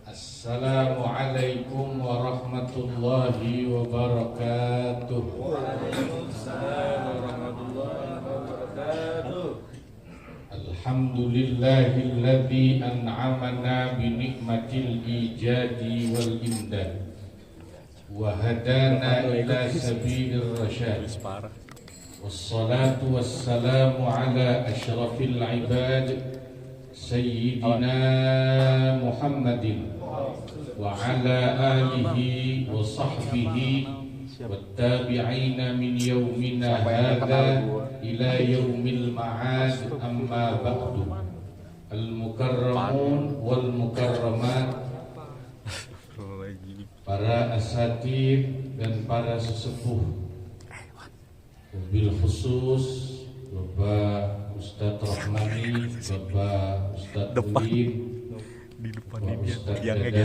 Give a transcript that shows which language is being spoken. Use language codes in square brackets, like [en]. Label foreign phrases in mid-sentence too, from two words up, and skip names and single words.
[ar] السلام عليكم ورحمة الله وبركاته. وعليكم السلام ورحمة الله وبركاته. الحمد لله الذي أنعمنا بنعمة الإيجاد والإمداد وهدانا إلى سبيل الرشاد. والصلاة والسلام على أشرف العباد سيدنا محمد وعلى آله وصحبه والتابعين من يومنا هذا إلى يوم المعاد، أما بعد. المكرمون والمكرمات, [id] para asatid dan para sesepuh, [ar] بالخصوص [id] Bapak Ustadz Rahmani, Bapak Ustadz Ulim, di depan Bapak ini Ustadz yang Dada,